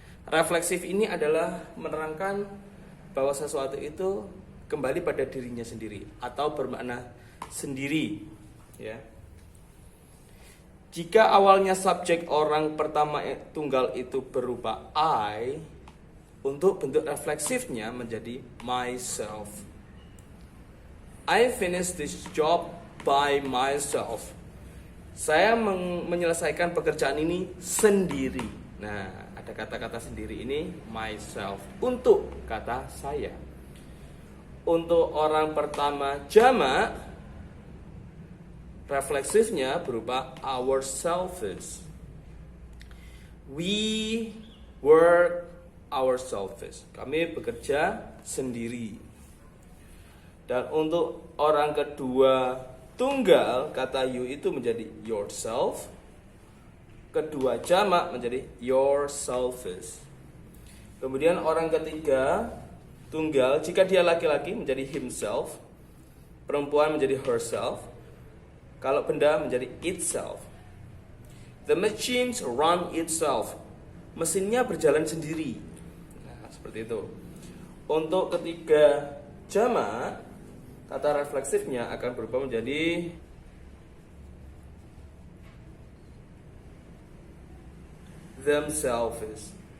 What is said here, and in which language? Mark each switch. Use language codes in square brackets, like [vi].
[id] Refleksif ini adalah menerangkan bahwa sesuatu itu kembali pada dirinya sendiri atau bermakna sendiri, ya. Jika awalnya subjek orang pertama tunggal itu berupa I, untuk bentuk refleksifnya menjadi myself. [en] I finished this job by myself. [id] Saya menyelesaikan pekerjaan ini sendiri. Nah, ada kata-kata sendiri ini myself untuk kata saya. Untuk orang pertama jamak, refleksifnya berupa ourselves. [en] We work ourselves. [id] Kami bekerja sendiri. Dan untuk orang kedua tunggal, kata you itu menjadi yourself. Kedua jamak menjadi yourselves. Kemudian orang ketiga tunggal, jika dia laki-laki menjadi himself, perempuan menjadi herself, kalau benda menjadi itself. [en] The machines run itself. [id] Mesinnya berjalan sendiri. Nah, seperti itu. Untuk ketiga jamak, kata refleksifnya akan berubah menjadi themselves.